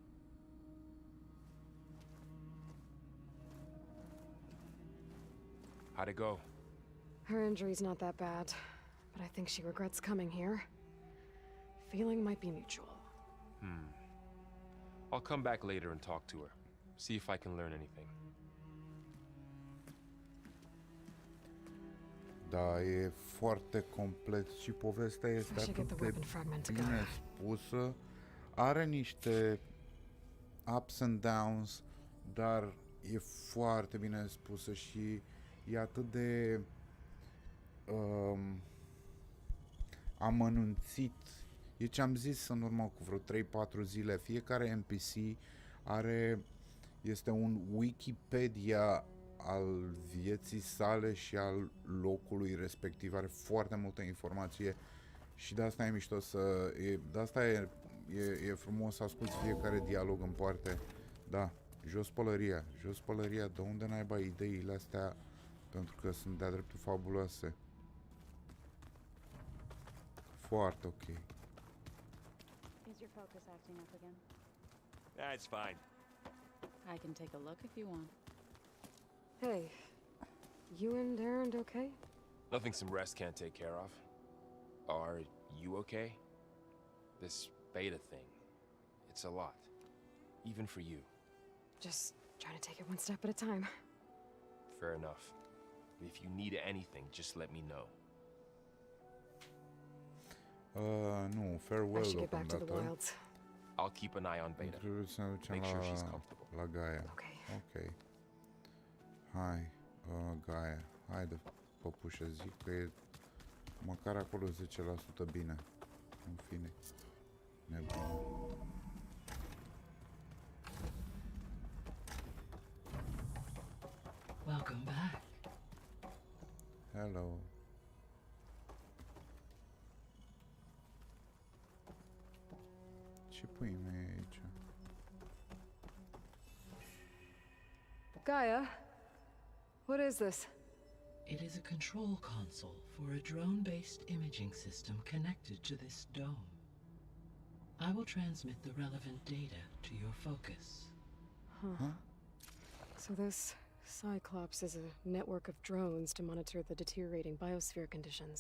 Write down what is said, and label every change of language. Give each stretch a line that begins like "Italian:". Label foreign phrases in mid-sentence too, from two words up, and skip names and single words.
English: How'd it go? Her injury's not that bad, but I think she regrets coming here. Feeling might be mutual. I'll come back later and talk to her. See if I can learn anything.
Romanian: Da, e foarte complex și povestea este atât de bine spusă. Are niște
English: ups and downs,
Romanian: dar e foarte bine spusă și e atât de amănunțit. E ce am zis în urmă cu vreo 3-4 zile. Fiecare NPC este un Wikipedia al vieții sale și al locului respectiv. Are foarte multă informație și de asta e mișto de asta e frumos să asculti fiecare dialog în parte. Da, jos pălăria, de unde naiba ideile astea, pentru că sunt de-a dreptul fabuloase. Foarte ok.
English: Is your focus acting up again? That's fine. I can take a look if you want. Hey, you and Erend okay? Nothing some rest can't take care of. Are you okay? This beta thing, it's a lot. Even for you. Just trying to take it one step at a time. Fair enough. If you need anything, just let me know.
Romanian: Nu, farewell
English: I should get back to the
Romanian: deocamdată.
English: wilds. I'll keep an eye on Beta.
Romanian: Trebuie să ne ducem
English: Make sure she's comfortable.
Romanian: la Gaia. Ok. Hai, Gaia. Haide, păpușă, zic că e măcar acolo 10% bine. În fine. Nebun.
English: Welcome back. Hello.
Romanian: Ce pui mei e aici?
English: Gaia, what is this? It is a control console for a drone-based imaging system connected to this dome. I will transmit the relevant data to your focus. Huh? So this Cyclops is a network of drones to monitor the deteriorating biosphere conditions.